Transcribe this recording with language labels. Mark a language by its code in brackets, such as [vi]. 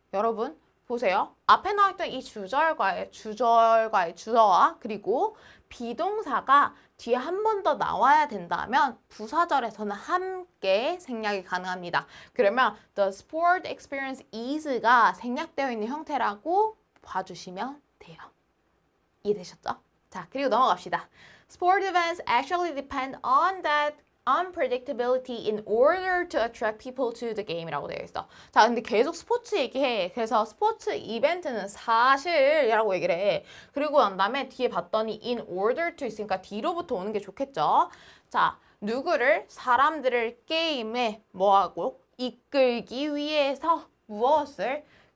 [ko] 여러분 보세요. 앞에 나왔던 이 주절과의 주어와 그리고 비동사가 뒤에 한 번 더 나와야 된다면 부사절에서는 함께 생략이 가능합니다. 그러면 [en] the sport experience is [ko] 가 생략되어 있는 형태라고 봐주시면 돼요. 이해되셨죠? 자, 그리고 넘어갑시다. [en] Sport events actually depend on that unpredictability in order to attract people to the game [ko] 이라고 되어 있어. 자, 근데 계속 스포츠 얘기해. 그래서 스포츠 이벤트는 사실이라고 얘기를 해. 그리고 난 다음에 뒤에 봤더니 [en] in order to [ko] 있으니까 뒤로부터 오는 게 좋겠죠. 자, 누구를? 사람들을 게임에 뭐하고? 이끌기 위해서 무엇을?